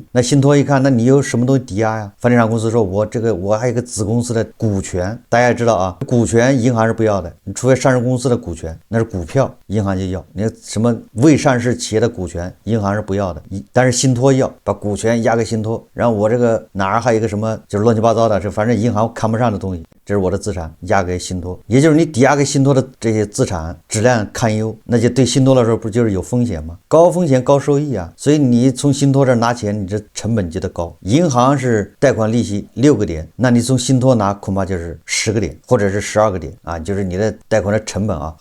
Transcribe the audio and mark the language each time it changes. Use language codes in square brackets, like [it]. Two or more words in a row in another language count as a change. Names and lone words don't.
[zh] 那信託一看，那你有什麼東西抵押呀？房地產公司說，我還有一個子公司的股權，大家也知道啊，股權銀行是不要的，你除非上市公司的股權，那是股票，銀行就要。你什麼未上市企業的股權，銀行是不要的，但是信託要，把股權押給信託，然後我這個哪兒還有一個什麼就是亂七八糟的，反正銀行看不上的東西，這是我的資產押給信託，也就是你抵押給信託的這些資產質量堪憂，那就對信託來說不就是有風險嗎？高風險高收益啊，所以你從信託這兒拿錢，你這成本就得高。銀行是貸款利息6個點，那你從信託拿恐怕就是10個點或者是12個點啊，就是你的貸款的成本啊。